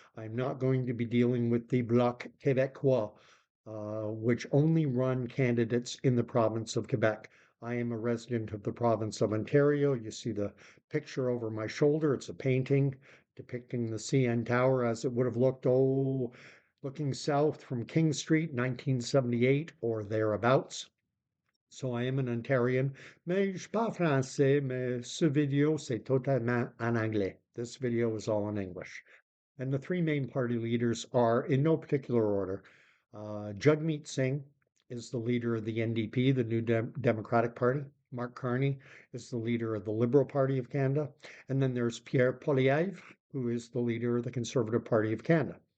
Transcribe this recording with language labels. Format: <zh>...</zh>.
<en>I'm not going to be dealing with the Bloc Québecois, which only run candidates in the province of Quebec. I am a resident of the province of Ontario. You see the picture over my shoulder. It's a painting depicting the CN Tower as it would have looked, looking south from King Street, 1978 or thereabouts. So I am an Ontarian,</en> <fr>mais je parle français, mais ce video c'est totalement en anglais.</fr> <en>This video is all in English. And the three main party leaders are, in no particular order, Jagmeet Singh is the leader of the NDP, the New Democratic Party. Mark Carney is the leader of the Liberal Party of Canada. And then there's Pierre, who is the leader of the Conservative Party of Canada.</en>